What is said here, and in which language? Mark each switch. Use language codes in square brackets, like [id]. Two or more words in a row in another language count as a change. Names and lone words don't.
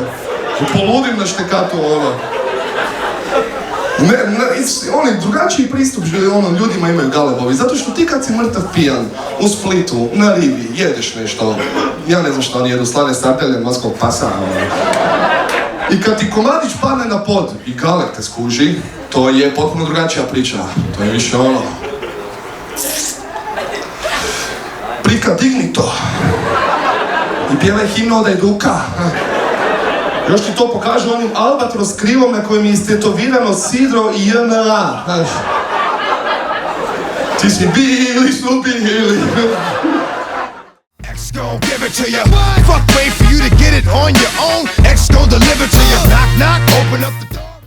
[hr] Poludim na štekatu, Oni drugačiji pristup ljudima imaju galebovi, zato što ti kad si mrtav pijan u Splitu, na rivi, jedeš nešto, ja ne znam što oni jedu, slane sardelje, morskog pasa, I kad ti komadić padne na pod i galeb te skuži, to je potpuno drugačija priča, to je više Prika, digni to i pjevaj himnu da je duka. Još ti to pokaže onim albatros krivom na kojem je istetovirano sidro i JNA, znaš. Ti si bili su bili. [en] X gon' give it to ya. Fuck wait for you to get it on your own. X gon' deliver to ya. Knock knock, open up the